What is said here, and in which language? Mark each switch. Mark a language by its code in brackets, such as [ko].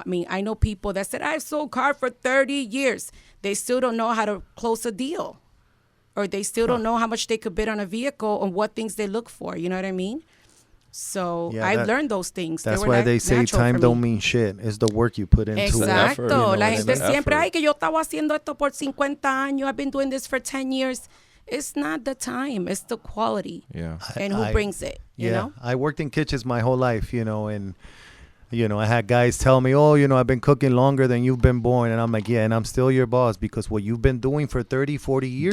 [en] I mean, I know people that said, I've sold cars for 30 years. They still don't know how to close a deal. Or they still don't know how much they could bid on a vehicle and what things they look for. You know what I mean? So I've learned those things. That's why they say time don't mean shit. It's the work you put into it. [es] Exacto. [en] You know, [es] La gente siempre, ay, que yo estaba haciendo esto por 50 años. [en] I've been doing this for 10 years. It's not the time. It's the quality. Yeah. And who brings it, you know? I worked in kitchens my whole life, you know, and, you know, I had guys tell me, oh, you know, I've been cooking longer than you've been born. And I'm like, yeah, and I'm still your boss because what you've been doing for 30, 40 years.